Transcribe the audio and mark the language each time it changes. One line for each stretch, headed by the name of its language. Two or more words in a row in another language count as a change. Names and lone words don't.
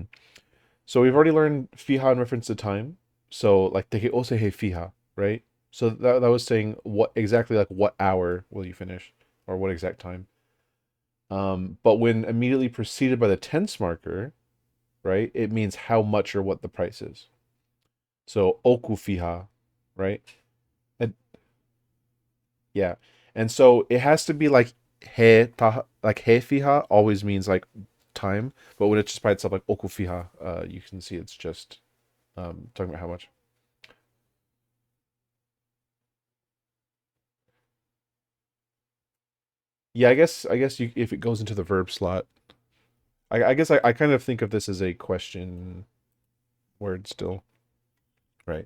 English: So we've already learned fiha in reference to time. So like
Tongan: te ose he fiha,
English: right? So that was saying what exactly like what hour will you finish or what exact time. But when immediately preceded by the tense marker, right, it means how much or what the price is.
Tongan: So oku fiha,
English: right? And yeah. And so it has to be like like he fiha always means like time, but when it's just by itself like
Tongan: oku fiha,
English: you can see it's just talking about how much. Yeah, I guess you if it goes into the verb slot. I guess I kind of think of this as a question word still, right?